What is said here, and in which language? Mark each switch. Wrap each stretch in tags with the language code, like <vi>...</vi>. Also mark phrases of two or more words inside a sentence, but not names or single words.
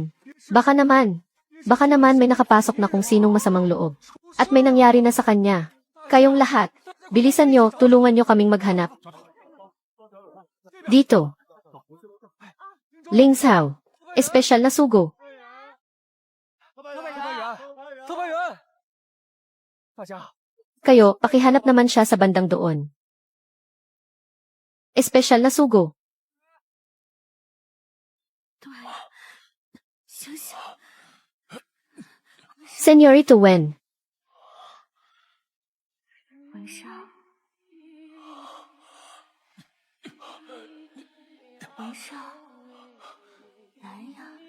<tl>Baka naman may nakapasok na kung sinong masamang loob. At may nangyari na sa kanya. Kayong lahat, bilisan nyo, tulungan nyo kaming maghanap. Dito. Ling Sao, espesyal na sugo.</tl> <zh>特派员，大家，</zh> <tl>Kayo, pakihanap naman siya sa bandang doon. Espesyal na sugo.</tl> <zh>大元，醒醒！</zh> <tl>Senyorito Wen.</tl> <zh>文少，文少，来呀！</zh>